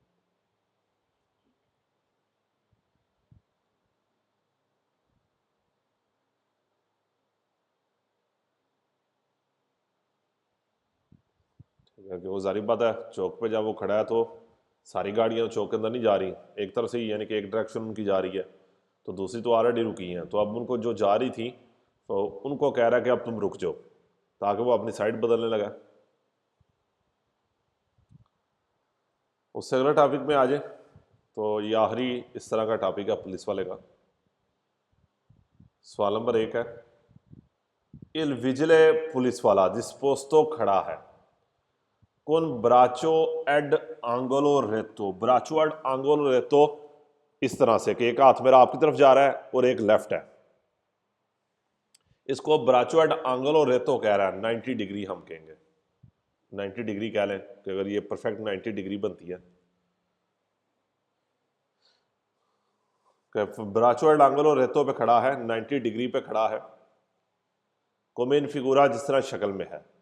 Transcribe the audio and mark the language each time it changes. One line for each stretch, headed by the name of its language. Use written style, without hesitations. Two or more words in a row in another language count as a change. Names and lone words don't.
Urdu: ٹھیک ہے، کہ وہ ظاہری بات ہے چوک پہ جب وہ کھڑا ہے تو ساری گاڑیاں چوک کے اندر نہیں جا رہی، ایک طرف سے ہی، یعنی کہ ایک ڈائریکشن ان کی جا رہی ہے، تو دوسری تو آلریڈی رکی ہیں، تو اب ان کو جو جا رہی تھی تو ان کو کہہ رہا ہے کہ اب تم رک جاؤ، تاکہ وہ اپنی سائڈ بدلنے لگا۔ اس سے اگلا ٹاپک میں آ جائیں تو یہ آخری اس طرح کا ٹاپک ہے پولیس والے کا۔ سوال نمبر 1 ہے،
Italian: il vigile
Urdu: پولیس والا
Italian: disposto
Urdu: کھڑا ہے
Italian: con braccio ed angolo retto۔ braccio ed angolo retto
Urdu: اس طرح سے کہ ایک ہاتھ میرا آپ کی طرف جا رہا ہے اور ایک لیفٹ ہے، اس کو
Italian: braccio ed angolo retto
Urdu: کہہ رہا ہے، 90 ڈگری ہم کہیں گے، 90 ڈگری کہہ لیں کہ اگر یہ پرفیکٹ 90 ڈگری بنتی ہے کہ
Italian: braccio ed angolo retto
Urdu: پہ کھڑا ہے، 90 ڈگری پہ کھڑا ہے،
Italian: come in figura
Urdu: جس طرح شکل میں ہے،